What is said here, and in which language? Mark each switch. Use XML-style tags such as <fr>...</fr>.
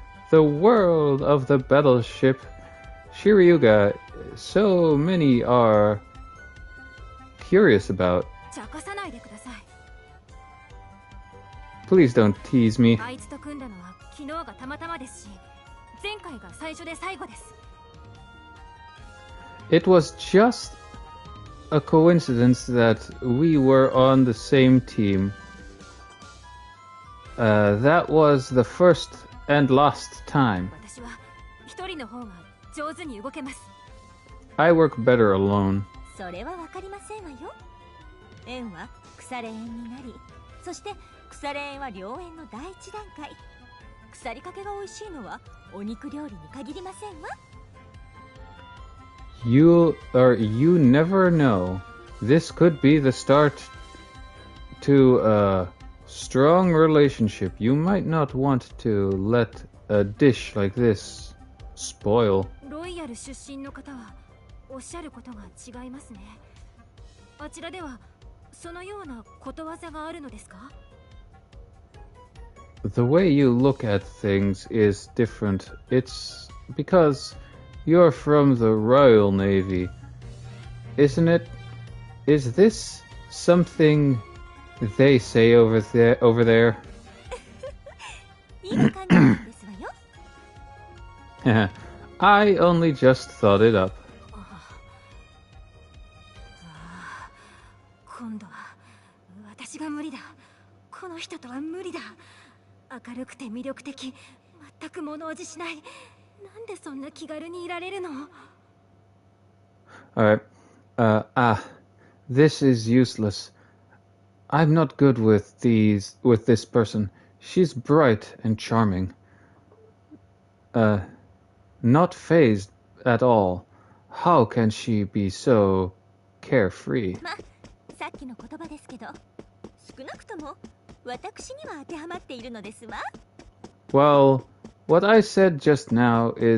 <en>The world of the battleship Shiryuga. So many are curious about.</en> <ja>茶化さないでください。</ja> <en>Please don't tease me.</en> <ja>あいつと組んだのは昨日がたまたまですし、前回が最初で最後です。</ja> <en>It was just a coincidence that we were on the same team. That was the first and last time.</en> <ja>私は一人の方が上手に動けます。</ja> <en>I work better alone.</en> <ja>それはわかりませんわよ。縁は腐れ縁になり、そして腐れ縁は良縁の第一段階。腐りかけが美味しいのはお肉料理に限りませんわ。</ja> <en>You never know. This could be the start to a strong relationship. You might not want to let a dish like this spoil.</en> <ja>ロイヤル出身の方はおっしゃることが違いますね。あちらではそのようなことわざがあるのですか？</ja> <en>The way you look at things is different. It's because you're from the Royal Navy, isn't it? Is this something they say over there?</en> <ja>いい感じですわよ。</ja> <en>I only just thought it up.</en> <ja>今度は私が無理だ。この人とは無理だ。明るくて魅力的、全く物おじしない。なんでそんな気軽にいられるの？</ja> <en>Alright. This is useless. I'm not good with this person. She's bright and charming. Not fazed at all. How can she be so carefree?</en> <ja>ま、さっきの言葉ですけど、少なくとも私には当てはまっているのですわ。</ja> <en>Well, what I said just now</en>